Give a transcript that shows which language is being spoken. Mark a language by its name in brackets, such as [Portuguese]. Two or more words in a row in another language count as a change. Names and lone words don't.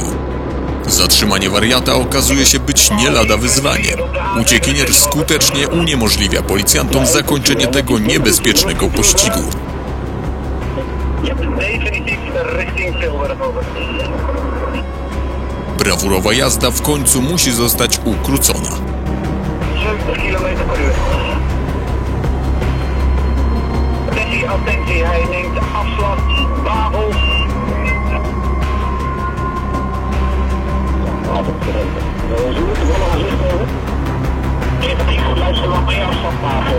[Polish] Zatrzymanie wariata okazuje się być nie lada wyzwaniem. Uciekinier skutecznie uniemożliwia policjantom zakończenie tego niebezpiecznego pościgu. Brawurowa jazda w końcu musi zostać ukrócona. [Dutch] Attentie, hij neemt afslag, Babel. Even goed luisteren, wat meer afstand Babel.